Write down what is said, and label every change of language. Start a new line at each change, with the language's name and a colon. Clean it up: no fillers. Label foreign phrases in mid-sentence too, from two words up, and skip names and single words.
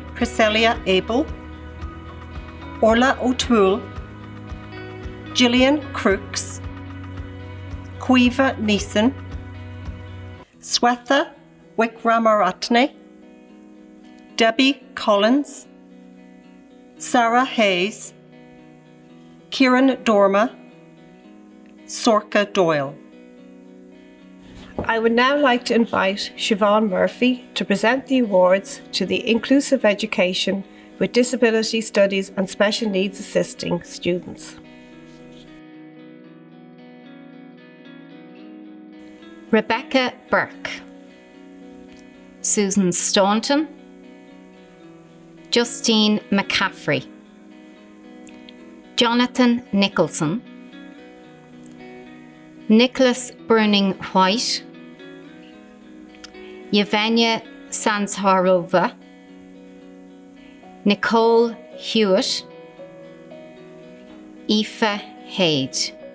English: Priscilla Abel, Orla O'Toole, Gillian Crooks, Quiva Neeson, Swetha Wikramaratne, Debbie Collins, Sarah Hayes, Kieran Dorma, Sorka Doyle. I would now like to invite Siobhan Murphy to present the awards to the Inclusive Education with Disability Studies and Special Needs Assisting students. Rebecca Burke, Susan Staunton, Justine McCaffrey, Jonathan Nicholson, Nicholas Burning White, Yevgenia Sansharova, Nicole Hewitt, Aoife Haid.